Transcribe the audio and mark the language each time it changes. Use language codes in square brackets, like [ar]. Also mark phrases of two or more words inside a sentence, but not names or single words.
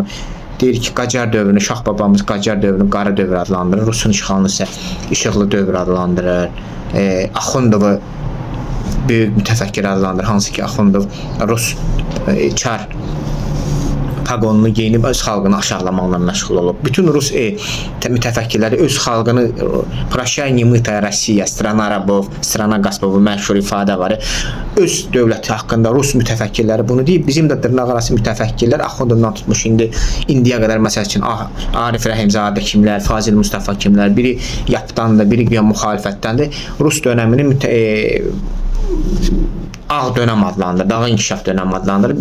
[az] Deyir ki, Qacar dövrünü, Şah babamız Qacar dövrünü qara dövr adlandırır, Rusun işğalını isə işıqlı dövr adlandırır. Axundovu böyük mütəfəkkir adlandırır, hansı ki Axundov Rus çar paqonunu geyinib öz xalqını aşağılamaqla məşğul olub. Bütün Rus mütəfəkkirləri öz xalqını [ru] "Prощай, немытая Россия, страна рабов, страна господ" [az] məşhur ifadə var. Öz dövləti haqqında Rus mütəfəkkirləri bunu deyib. Bizim də dırnaqarası mütəfəkkirlər Axundovdan tutmuş indiyə qədər məsəl üçün Arif Rəhimzadə kimlər, Fazil Mustafa kimlər, biri Yapdandır, biri müxalifətdəndir. Rus dönəminin ağ dönəm adlandırır, daha inkişaf dönəm adlandırır.